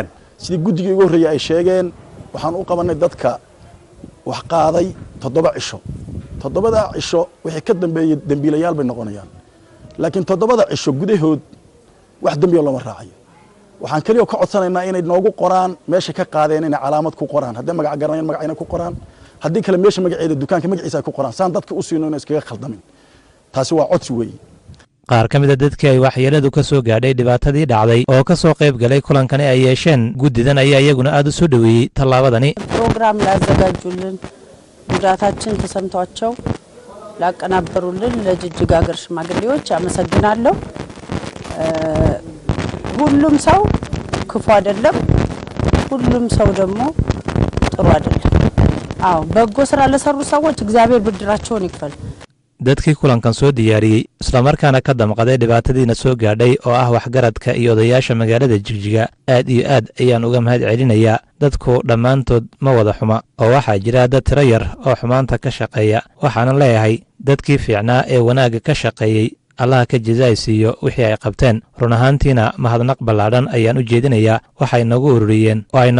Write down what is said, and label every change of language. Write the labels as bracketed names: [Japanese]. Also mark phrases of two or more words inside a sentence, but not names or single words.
[Somali] sidii guddiga ugu horeeyay ay sheegeen waxaan u qabanay dadka wax qaaday 7 cisho 7 cisho wixii ka dambeeyay dambiilayaal bay noqonayaan laakiin 7 cisho gudahood wax dambiyo lama raacayo waxaan kaliya ka codsanaynaa inay noogu qoraan meesha ka qaadeen inay calaamad ku qoraan haddii magac garanayaan magacayna ku qoraan haddii kale meesha magaceeda dukaanka magaciisa ku qoraan saan dadka u siino inay iskaga khaldamin taasi waa codsi weey qaar ka mid ah dadkii ay waxyeeladu ka soo gaadhay dhibaatadii dhacday oo ka soo qayb galay kulankani ay yeesheen guddidan ayaa iyaguna aad u soo dhaweeyey tallaabadani [Amharic] ፕሮግራም ላዘጋጁልን ጉዳታችን ተሰምቷቸው ላቀናበሩልን ለጅጅጋ ሀገር ሽማግሌዎች አመሰግናለሁ። ሁሉም ሰው ክፉ አይደለም፣ ሁሉም ሰው ደግሞ ጥሩ አይደለም። አዎ በጎ ስራ ለሰሩ ሰዎች እግዚአብሔር ብድራቸውን ይክፈል። [Somali] dadkii kulankan soo diyaariyey isla markaana ka damqaday dhibaatadiina soo gaadhay oo ah waxgaradka iyo odayaasha magaalada Jigjiga aad iyo aad ayaan uga mahad celinayaa dadku dhammaantood ma wada xuma oo waxaa jira dad tiro yar oo xumaanta ka shaqeeya waxaana leeyahay dadkii fiicnaa ee wanaagga ka shaqeeyey Allah ka jazaaysiiyo wixii ay qabteen run ahaantiina mahadnaq ballaadhan ayaan u jeedinayaa waxay nagu ururiyeen oo ay